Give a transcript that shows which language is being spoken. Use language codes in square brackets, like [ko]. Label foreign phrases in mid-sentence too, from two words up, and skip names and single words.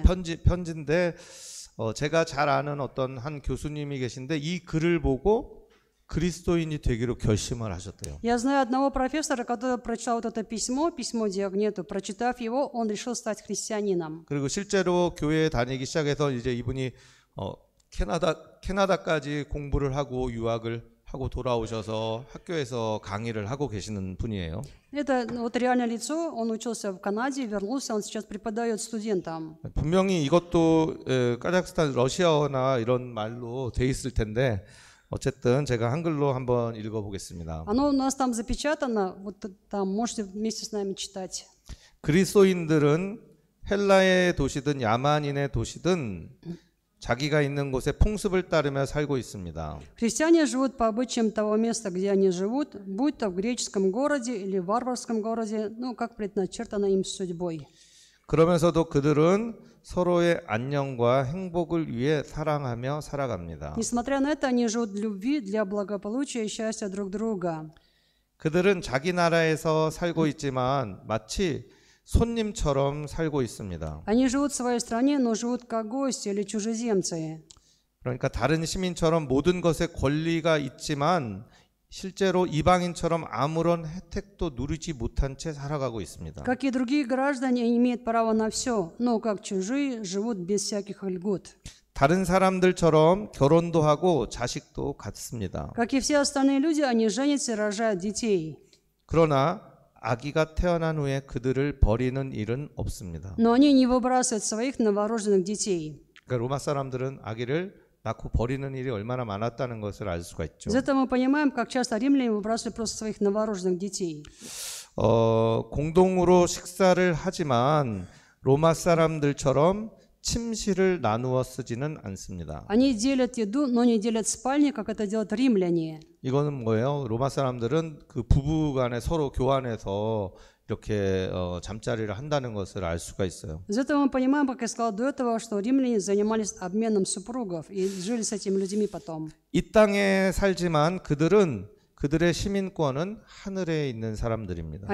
[ko] 편지인데 제가 잘 아는 어떤 한 교수님이 계신데 이 글을 보고 그리스도인이 되기로 결심을 하셨대요. [ru] Я знаю одного профессора, который прочитал вот это письмо Диогнету. Прочитав его, он решил стать христианином. [ko] 그리고 실제로 교회에 다니기 시작해서 이제 이분이 캐나다까지 공부를 하고 유학을 하고 돌아오셔서 학교에서 강의를 하고 계시는 분이에요. [ru] Это вот реальное лицо. Он учился в Канаде, вернулся, он сейчас преподает студентам. [ko] 분명히 이것도 카자흐스탄 러시아어나 이런 말로 돼 있을 텐데 어쨌든 제가 한글로 한번 읽어보겠습니다. [ru] Оно у нас там запечатано, вот там можете вместе с нами читать. [ko] 그리스도인들은 헬라의 도시든 야만인의 도시든 자기가 있는 곳의 풍습을 따르며 살고 있습니다. [ru] Христиане живут по обычаям того места, где они живут, будь то в греческом городе или в варварском городе, ну, как предначертано им судьбой. [ko] 그러면서도 그들은 서로의 안녕과 행복을 위해 사랑하며 살아갑니다. [ru] Несмотря на это, они живут в любви для благополучия и счастья друг друга. [ko] 그들은 자기 나라에서 살고 있지만 마치 손님처럼 살고 있습니다. [ru] Они живут в своей стране, но живут как гости или чужеземцы. [ko] 그러니까 다른 시민처럼 모든 것에 권리가 있지만 실제로 이방인처럼 아무런 혜택도 누리지 못한 채 살아가고 있습니다. [ru] Как и другие граждане, имеют право на все, но как чужие живут без всяких льгот. [ko] 다른 사람들처럼 결혼도 하고 자식도 갖습니다. [ru] Как и все остальные люди, они женятся и рожают детей. [ko] 그러나 아기가 태어난 후에 그들을 버리는 일은 없습니다. [ru] Но они не выбрасывают своих новорожденных детей. [ko] 그러니까 로마 사람들은 아기를 낳고 버리는 일이 얼마나 많았다는 것을 알 수가 있죠. [ru] Из этого мы понимаем, как часто римляне выбрасывали просто своих новорожденных детей. [ko] 공동으로 식사를 하지만 로마 사람들처럼 침실을 나누어 쓰지는 않습니다. [ru] Они делят еду, но не делят спальни, как это делают римляне. [ko] 이거는 뭐예요? 로마 사람들은 그 부부간에 서로 교환해서 이렇게 잠자리를 한다는 것을 알 수가 있어요. [ru] Из этого мы понимаем, как я сказал до этого, что римляне занимались обменом супругов и жили с этими людьми потом. [ko] 이 땅에 살지만 그들의 시민권은 하늘에 있는 사람들입니다.